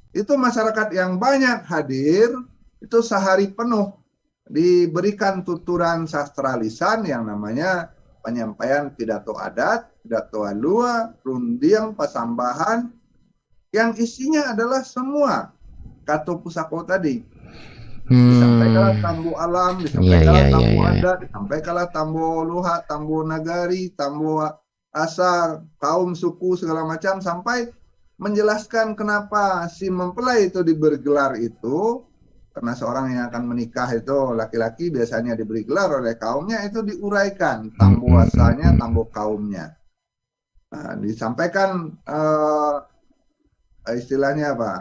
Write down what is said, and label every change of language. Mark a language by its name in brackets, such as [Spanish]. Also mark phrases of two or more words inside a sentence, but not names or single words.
[Indonesian] itu masyarakat yang banyak hadir, itu sehari penuh diberikan tuturan sastra lisan yang namanya penyampaian pidato adat, pidato alua, rundiang, pasambahan, yang isinya adalah semua [Minangkabau] kato pusako [Indonesian] tadi. Disampaikanlah tambo alam, disampaikanlah tambo adat, disampaikanlah tambo luha, tambo nagari, tambo asa, kaum, suku, segala macam, sampai menjelaskan kenapa si mempelai itu diberi gelar itu, karena seorang yang akan menikah itu laki-laki biasanya diberi gelar oleh kaumnya, itu diuraikan tambo asalnya, tambo kaumnya. Nah, disampaikan istilahnya apa?